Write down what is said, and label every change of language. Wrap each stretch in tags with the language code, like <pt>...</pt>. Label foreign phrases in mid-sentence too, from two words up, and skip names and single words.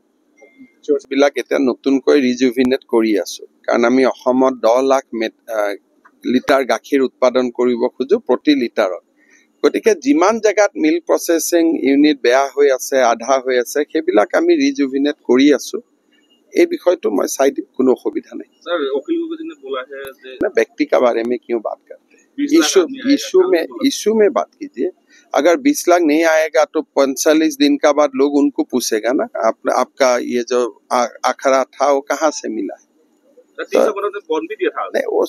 <as>বিলাক এতিয়া নতুনকৈ ৰিজুভিনেট কৰি আছো, কাৰণ আমি অসমত 10 লাখ লিটাৰ গাখীৰ উৎপাদন কৰিব খোজো প্ৰতি লিটাৰত। গতিকে যিমান জেগাত</as> <en>milk processing unit</en> <as>বেয়া হৈ আছে, আধা হৈ আছে, সেইবিলাক আমি ৰিজুভিনেট কৰি আছো। এই বিষয়টো মই চাই দিম, কোনো অসুবিধা নাই।</as> <hi>सर, वकील गोविंद ने बोला है ना व्यक्ति का बारे में क्यों बात करते हैं, इशू में बात कीजिए। अगर 20 लाख नहीं आएगा तो 45 दिन का बाद लोग उनको पूछेगा ना, आपका ये जो आखरा था वो कहाँ से मिला है। तो, नहीं वो छोड़ दीजिए ना,</hi>